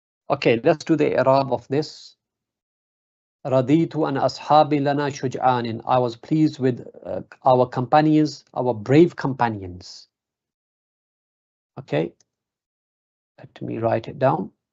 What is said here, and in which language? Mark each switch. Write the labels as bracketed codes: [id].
[en] Okay, let's do the i'rab of this. [ar] رضيت أن أصحابي لنا شجعان. [en] I was pleased with our companions, our brave companions. Okay, let me write it down.